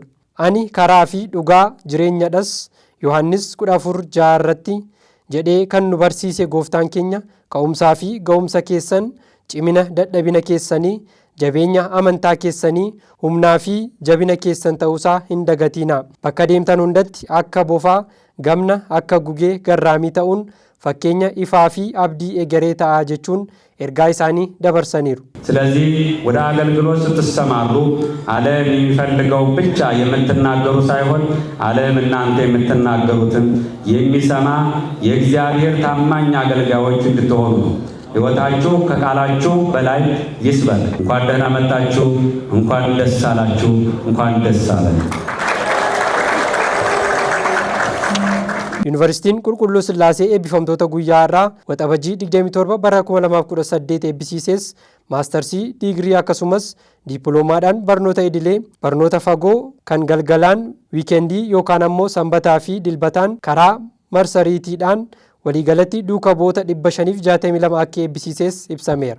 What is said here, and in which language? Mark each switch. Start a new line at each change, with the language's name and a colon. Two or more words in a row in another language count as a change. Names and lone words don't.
Oromo: Ani karaa fi dhugaa jireenyadhas Yohaannis 14:6 irratti jedhee kan nu barsiise gooftaan keenya ka'umsaa fi ga'umsa keessan cimina dadhabina keessanii jabeenya amantaa keessanii humnaa fi jabina keessan ta'uusaa hin dagatiinaa. Bakka deemtan hundatti akka bofaa gamna akka gugee garraamii ta'uun fakkeenya ifaa fi abdii egeree ta'aa jechuun ergaa isaanii dabarsaniiru.
Amharic: ስለዚህ ወደ አገልግሎት ስትሰማሩ ዓለም የሚፈልገው ብቻ የምትናገሩ ሳይሆን ዓለም እናንተ የምትናገሩትን የሚሰማ የእግዚአብሔር ታማኝ አገልጋዮች እንድትሆኑ ነው። ሕይወታችሁ ከቃላችሁ በላይ ይስበክ። እንኳን ደህና መጣችሁ፣ እንኳን ደስ አላችሁ፣ እንኳን ደስ አለን።
Oromo: Yuunivarsiitiin Qulqulluu Sillaasee eebbifamtoota guyyaa irraa waxabajjii 27 bara 2018 eebbisiises
English: maastarsii diigrii
Oromo: akkasumas dippiloomaadhaan barnoota idilee barnoota fagoo kan galgalaan wiikendii yookaan ammoo sanbataa fi dilbataan karaa marsariitiidhaan waliigalatti duuka bu'oota 562 akka eebbisiises ibsameera.